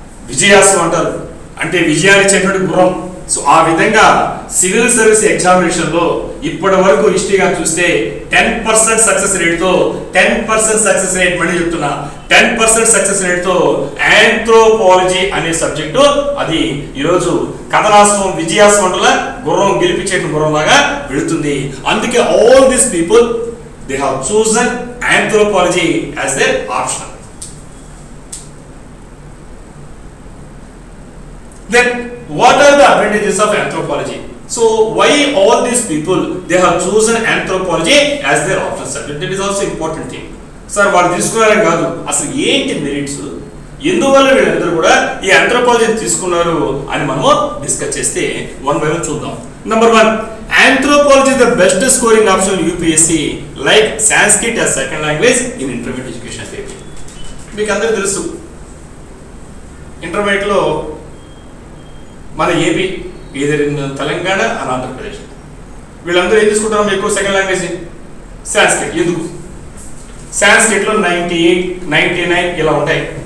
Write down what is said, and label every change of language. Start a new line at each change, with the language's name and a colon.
Telugu: విజయాసం అంటారు, అంటే విజయాన్ని ఇచ్చేటువంటి గుర్రం. సో ఆ విధంగా సివిల్ సర్వీస్ ఎగ్జామినేషన్లో ఇప్పటి వరకు హిస్టరీగా చూస్తే 10% సక్సెస్ రేట్తో 10% సక్సెస్ రేట్, మళ్ళీ చెప్తున్నా 10% సక్సెస్ రేట్తో ఆంథ్రోపాలజీ అనే సబ్జెక్టు అది ఈరోజు కథనాశ్వం విజయాశ్వంలా గుర్రం గెలిపించేటువంటి గుర్రం లాగా వెళుతుంది.
English: అందుకే all these people they have chosen anthropology as their option. Then what are the advantages of anthropology? So why all these people they have chosen anthropology as their option subject? That is also important thing.
Telugu: Sir, వాళ్ళు తీసుకున్నారని కాదు, అసలు ఏంటి merits, ఎందువల్ల వీళ్ళందరూ కూడా ఈ ఆంథ్రోపాలజీని తీసుకున్నారు అని మనము డిస్కస్ చేస్తే 1 by 1 చూద్దాం.
English: Number 1, anthropology is the best scoring option in UPSC like Sanskrit as second language in intermediate education.
Telugu: మీకు అందరికీ తెలుసు ఇంటర్మీడియట్ లో మన ఏపీ, ఏదైనా తెలంగాణ అండ్ ఆంధ్రప్రదేశ్ వీళ్ళందరూ ఏం తీసుకుంటారు ఎక్కువ సెకండ్ లాంగ్వేజ్ సాంస్క్రిట్. ఎందుకు? సాంస్క్రిట్లో 98, 99 ఇలా ఉంటాయి.